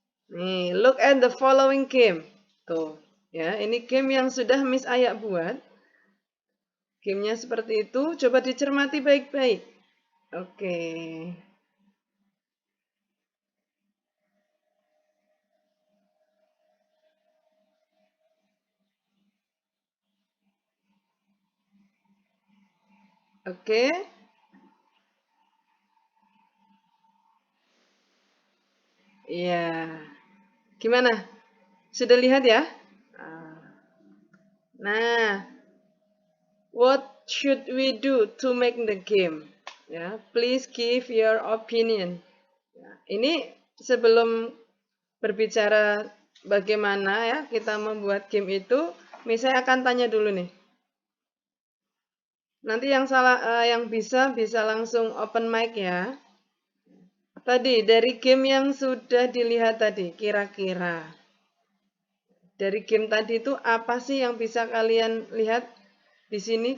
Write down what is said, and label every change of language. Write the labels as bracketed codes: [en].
[en] Nih, look at the following game. [id] Tuh, ya, ini game yang sudah Miss Ayak buat. Gamenya seperti itu, coba dicermati baik-baik. Oke. Oke. Iya. Gimana? Sudah lihat ya? [en] Nah, what should we do to make the game? Ya, please give your opinion. [id] Ya, ini sebelum berbicara bagaimana ya kita membuat game itu, misalnya akan tanya dulu nih. Nanti yang yang bisa langsung open mic ya. Tadi dari game yang sudah dilihat tadi, kira-kira dari game tadi itu apa sih yang bisa kalian lihat di sini?